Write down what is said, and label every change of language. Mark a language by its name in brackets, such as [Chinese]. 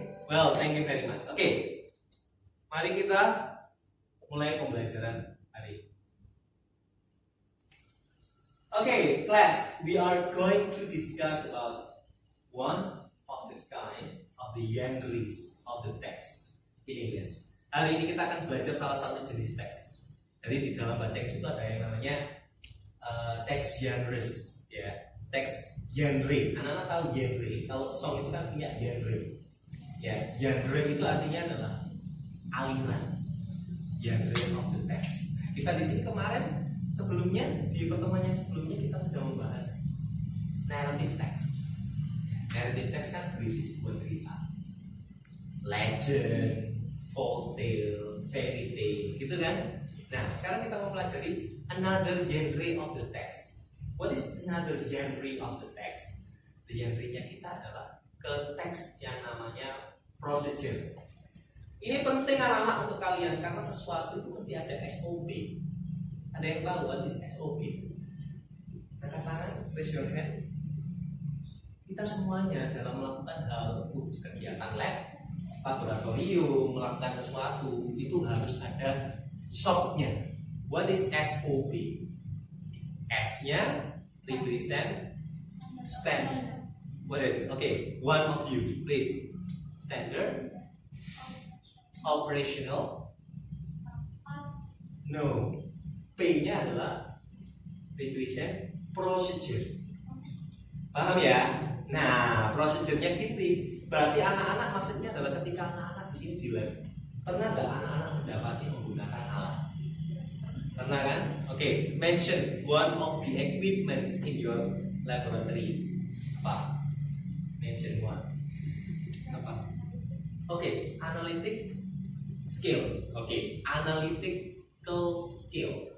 [English] Well, thank you very much. [Indonesian] Oke. Mari kita mulai pembelajaran hari ini. [English] Okay, class, we are going to discuss about one of the kind of the genres of the text in English. [Indonesian] Hari ini kita akan belajar salah satu jenis teks. Jadi di dalam bahasa Inggris itu ada yang namanya teks genres, ya. Teks genre. Anak-anak tahu genre. Kalau song itu kan punya genre. Ya, genre itu artinya adalah aliran. [English] Genre of the text. [Indonesian] Kita di sini kemarin sebelumnya di pertemuan yang sebelumnya kita sudah membahas narrative text. Narrative text kan berisi sebuah cerita, legend, folk tale, fairy tale, gitu kan? Nah, sekarang kita mau pelajari [English] another genre of the text. What is another genre of the text? [Indonesian] The genre-nya kita adalah ke teks yang namanya procedure. Ini penting anak-anak untuk kalian karena sesuatu itu mesti ada SOP. Ada yang tahu [English] what is SOP? [Indonesian] Angkat tangan, [English] raise your hand. [Indonesian] Kita semuanya dalam melakukan hal kegiatan lab, laboratorium, melakukan sesuatu itu harus ada SOP-nya. [English] What is SOP? S-nya represent standard. Okay, one of you, please. Standard, operational, no. [Indonesian] P-nya adalah represent procedure. Paham ya? Nah, prosedurnya gitu. Berarti anak-anak maksudnya adalah ketika anak-anak di sini di lab, pernah nggak anak-anak mendapati menggunakan alat? Pernah kan? [English] Oke, mention one of the equipments in your laboratory. Apa? Mention one. Apa? Oke, analytic skills. Oke, analytical skill.